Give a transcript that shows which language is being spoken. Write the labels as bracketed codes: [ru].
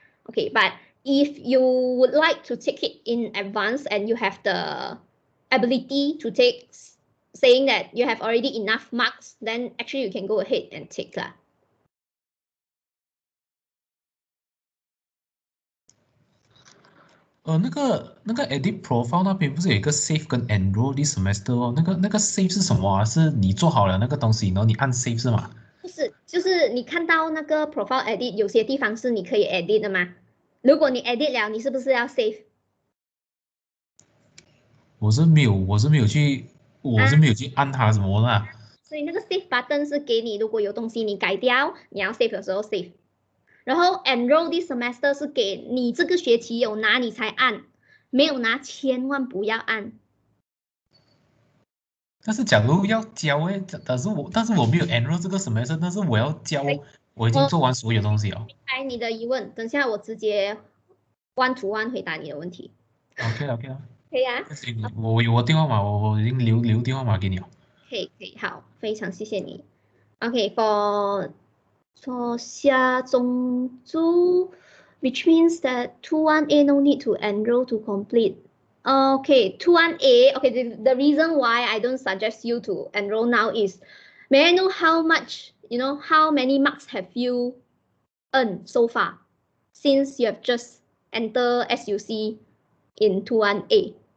[en] Okay, but if you would like to take it in advance and you have the ability to take, saying that you have already enough marks, then actually you can go ahead and take that. [zh] 那个 edit profile 那边不是有一个 save 跟 [en] enroll this semester [zh] 哦？那个 save 是什么啊？是你做好了那个东西，然后你按 save 是吗？不是，就是你看到那个 profile edit， 有些地方是你可以 edit 的吗？如果你 edit 了，你是不是要 save？我是没有去按它什么啦。所以那个 save button 是给你，如果有东西你改掉，你要 save 的时候 save。然后 [en] enroll this semester [zh] 是给你这个学期有拿你才按，没有拿千万不要按。但是假如要交但是我没有 enroll 这个 semester， 但是我要交，我已经做完所有东西了。明白你的疑问，等下我直接 [en] one to one [zh] 回答你的问题。 OK 啊。可以啊。我有我电话码，我已经留电话码给你了。可以，好，非常谢谢你。 [en] OK，for [zh] 下中珠 [en] which means that 21A no need to enroll to complete. Okay, 21A, okay, the reason why I don't suggest you to enroll now is, may I know how much, how many marks have you earned so far since you have just entered SUC in 21A?